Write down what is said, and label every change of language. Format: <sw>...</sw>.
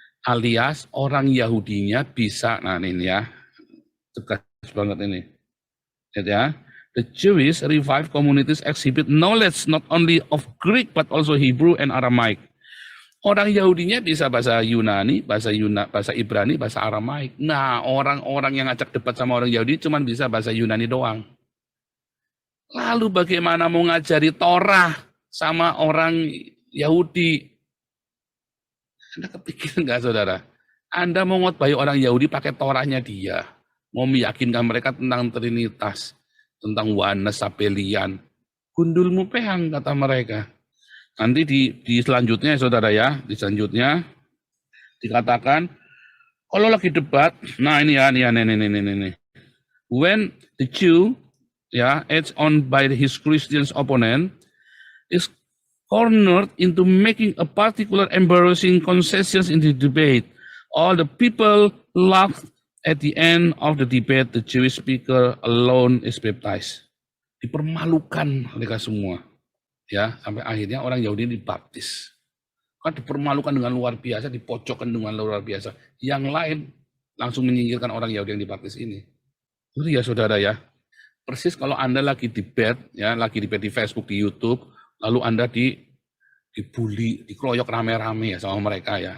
<id>Alias orang Yahudinya bisa, nah ini ya, tegas banget ini.</id> <en>Ya, the Jewish revived communities exhibit knowledge not only of Greek but also Hebrew and Aramaic.</en> <id>Orang Yahudinya bisa bahasa Yunani, bahasa Ibrani, bahasa Aramaik. Nah, orang-orang yang ngajak debat sama orang Yahudi cuma bisa bahasa Yunani doang. Lalu bagaimana mau ngajari Torah sama orang Yahudi? Anda kepikiran nggak, saudara? Anda mau ngotbahi orang Yahudi pakai Torahnya dia. Mau meyakinkan mereka tentang Trinitas, tentang Oneness, Sabelian.</id> <jv>Gundulmu pehang,</jv> <id>kata mereka. Nanti di selanjutnya, saudara ya, di selanjutnya dikatakan, kalau lagi debat, nah ini ya, ini.</id> <en>When the Jew, ya, edged on by his Christian opponent, is cornered into making a particular embarrassing concessions in the debate, all the people laughed. At the end of the debate, the Jewish speaker alone is baptized.</en> <id>Dipermalukan mereka semua, ya, sampai akhirnya orang Yahudi dibaptis. kan dipermalukan dengan luar biasa, dipojokkan dengan luar biasa. Yang lain langsung menyingkirkan orang Yahudi yang dibaptis ini. Itu ya saudara ya. Persis kalau Anda lagi debate, ya, lagi debate di Facebook, di YouTube, lalu Anda dibully, dikeroyok rame-rame ya sama mereka ya.</id>